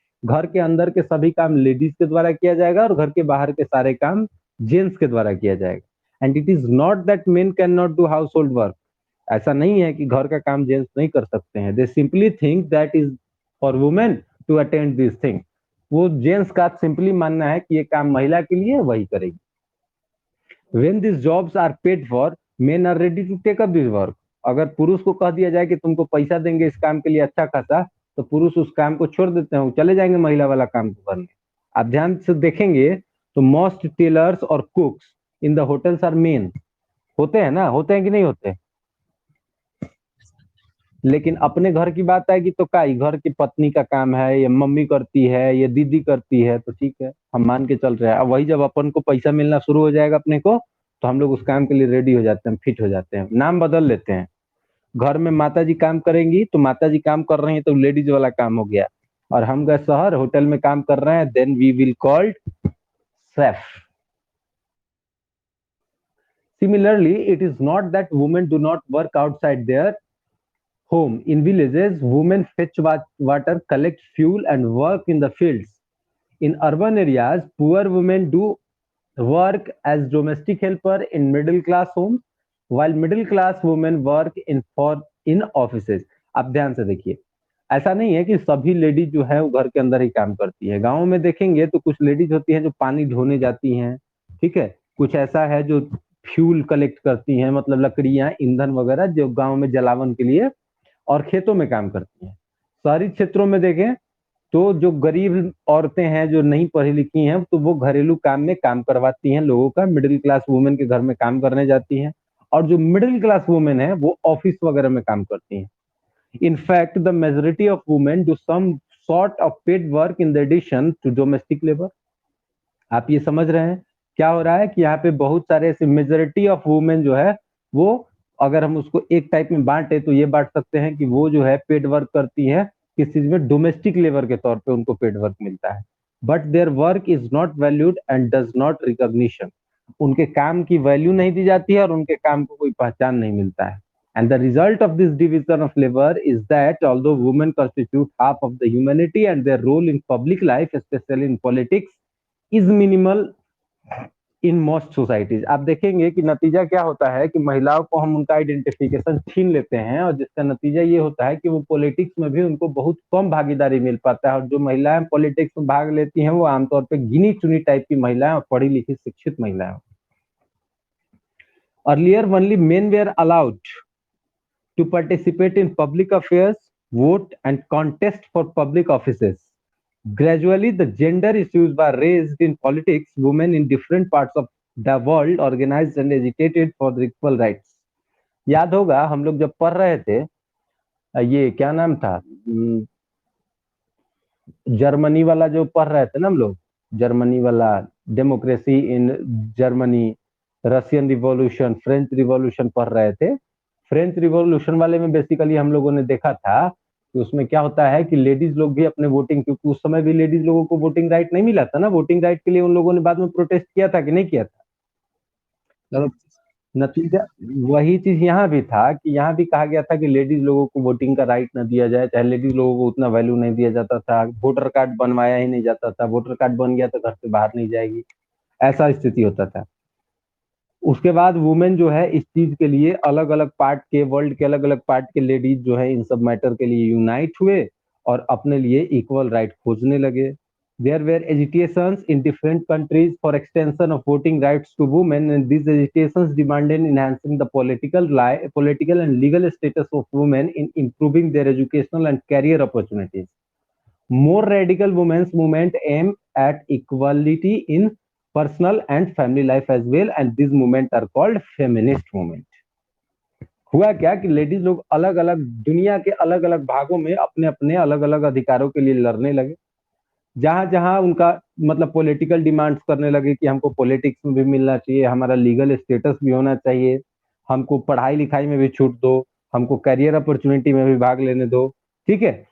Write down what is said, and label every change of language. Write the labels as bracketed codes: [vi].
[hi] घर के अंदर के सभी काम लेडीज के द्वारा किया जाएगा और घर के बाहर के सारे काम जेंट्स के द्वारा किया जाएगा। [en] and it is not that men can not do household work, [hi] ऐसा नहीं है कि घर का काम जेंट्स नहीं कर सकते हैं। [en] They simply think that is for women to attend this thing. [hi] वो जेंट्स का सिंपली मानना है कि ये काम महिला के लिए वही करेगी। [en] When these jobs are paid for, men are ready to take up this work. [hi] अगर पुरुष को कह दिया जाए कि तुमको पैसा देंगे इस काम के लिए अच्छा खासा, तो पुरुष उस काम को छोड़ देते हैं, चले जाएंगे महिला वाला काम को करने। आप ध्यान से देखेंगे तो [en] Most tailors और cooks in the hotels are men. [hi] होते हैं ना, होते हैं कि नहीं होते? लेकिन अपने घर की बात आएगी तो का घर की पत्नी का काम है, ये मम्मी करती है, ये दीदी करती है, तो ठीक है हम मान के चल रहे हैं। अब वही जब अपन को पैसा मिलना शुरू हो जाएगा अपने को, तो हम लोग उस काम के लिए रेडी हो जाते हैं, फिट हो जाते हैं, नाम बदल लेते हैं। घर में माता जी काम करेंगी तो माता जी काम कर रही है तो लेडीज वाला काम हो गया। और हम गए शहर होटल में काम कर रहे हैं, [en] Then we will called chef. Similarly, it is not that women do not work outside their home. In villages, women fetch water, collect fuel, and work in the fields. In urban areas, poor women do work as domestic helper in middle class homes, while middle class women work in offices. [hi] आप ध्यान से देखिए, ऐसा नहीं है कि सभी ladies जो है वो घर के अंदर ही काम करती है। गाँव में देखेंगे तो कुछ लेडीज होती हैं जो पानी ढोने जाती हैं, ठीक है। कुछ ऐसा है जो फ्यूल कलेक्ट करती हैं, मतलब लकड़ियां, ईंधन वगैरह जो गाँव में जलावन के लिए, और खेतों में काम करती हैं। शहरी क्षेत्रों में देखें तो जो गरीब औरतें हैं जो नहीं पढ़ी लिखी हैं, तो वो घरेलू काम में काम करवाती हैं लोगों का, मिडिल क्लास वुमेन के घर में काम करने जाती हैं। और जो मिडिल क्लास वुमेन है वो ऑफिस वगैरह में काम करती हैं। [en] In fact, the majority of women do some sort of paid work in addition to domestic labor. [hi] आप ये समझ रहे हैं क्या हो रहा है कि यहाँ पे बहुत सारे ऐसे मेजोरिटी ऑफ वुमेन जो है वो, अगर हम उसको एक टाइप में बांटे तो ये बांट सकते हैं कि वो जो है पेड वर्क करती है, किस चीज में, डोमेस्टिक लेबर के तौर पे उनको पेड वर्क मिलता है। [en] But their work is not valued and does not recognition. [hi] उनके काम की वैल्यू नहीं दी जाती है और उनके काम को कोई पहचान नहीं मिलता है। [en] And the result of this division of labor is that although women constitute half of the humanity and their role in public life, especially in politics, is minimal in most societies। [hi] आप देखेंगे कि नतीजा क्या होता है कि महिलाओं को हम उनका आइडेंटिफिकेशन छीन लेते हैं, और जिसका नतीजा ये होता है कि वो पॉलिटिक्स में भी उनको बहुत कम भागीदारी मिल पाता है। और जो महिलाएं पॉलिटिक्स में भाग लेती हैं वो आमतौर पर गिनी चुनी टाइप की महिलाएं और पढ़ी लिखी शिक्षित महिलाएं। [en] Earlier only men were allowed to participate in public affairs, vote, and contest for public offices. Gradually, the gender issues were raised in politics. Women in different parts of the world organized and agitated for the equal rights. [hi] याद होगा हम लोग जब पढ़ रहे थे, ये क्या नाम था, जर्मनी वाला जो पढ़ रहे थे ना हम लोग, जर्मनी वाला, democracy in Germany, Russian revolution, French revolution पढ़ रहे थे। फ्रेंच रिवॉल्यूशन वाले में बेसिकली हम लोगों ने देखा था कि उसमें क्या होता है कि लेडीज लोग भी अपने वोटिंग, क्योंकि उस समय भी लेडीज लोगों को वोटिंग राइट नहीं मिला था ना, वोटिंग राइट के लिए उन लोगों ने बाद में प्रोटेस्ट किया था कि नहीं किया था। तो नतीजा वही चीज यहाँ भी था कि यहाँ भी कहा गया था कि लेडीज लोगों को वोटिंग का राइट न दिया जाए, चाहे लेडीज लोगों को उतना वैल्यू नहीं दिया जाता था, वोटर कार्ड बनवाया ही नहीं जाता था, वोटर कार्ड बन गया तो घर से बाहर नहीं जाएगी, ऐसा स्थिति होता था। उसके बाद वुमेन जो है इस चीज के लिए अलग अलग पार्ट के, वर्ल्ड के अलग अलग पार्ट के लेडीज जो है इन सब मैटर के लिए यूनाइट हुए और अपने लिए इक्वल राइट खोजने लगे। [en] There were agitations in different countries for extension of voting rights to women, and these agitations demanded enhancing the political and legal status of women in improving their educational and career opportunities. More radical women's movement aim at equality in personal and family life as well, and these movement are called feminist movement. [hi] हुआ क्या कि ladies लोग अलग अलग दुनिया के अलग अलग भागों में अपने अपने अलग अलग अधिकारों के लिए लड़ने लगे। जहां जहां उनका मतलब पॉलिटिकल डिमांड्स करने लगे कि हमको पॉलिटिक्स में भी मिलना चाहिए, हमारा लीगल स्टेटस भी होना चाहिए, हमको पढ़ाई लिखाई में भी छूट दो, हमको करियर अपॉर्चुनिटी में भी भाग लेने दो, ठीक है।